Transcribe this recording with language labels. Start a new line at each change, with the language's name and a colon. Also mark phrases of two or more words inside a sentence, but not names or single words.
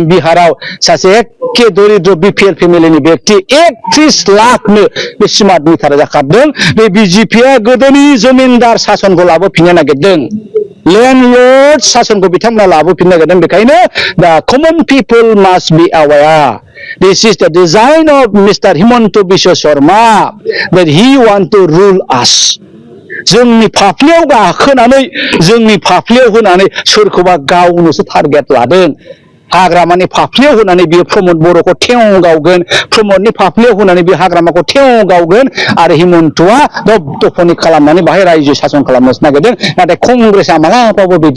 Bodo: बिहाराव सासे एखे दरिद्र बिपिएल फेमिलिनि व्यक्ति 31 लाखनो बे
English: smart meter
Bodo: जाखारदों बे बिजेपिया गोदोनि जमिनदार शासनखौ लाबोफिननो नागिरदों लैंडलर्ड शासनखौ बिथांमोना लाबोफिननो नागिरदों बेखायनो दा
English: common people must be aware this is the design of Mister Himanta Biswa Sarma that he want to rule us
Bodo: जोंनि फाफ्लियाव गाखोनानै जोंनि फाफ्लियाव होनानै सोरखौबा गावनोसो टारगेट लादों हाग्रामानि फाफ्लियाव होनानै बियो प्रमद बर'खौ थेव गावगोन प्रमदनि फाफ्लियाव होनानै बे हाग्रामाखौ थेव गावगोन आरो हिमन्तआ दफदफनि खालामनानै बाहाय रायजो शासन खालामनोसो नागिरदों नाथाय कंग्रेसआ मालाबाबो बिदि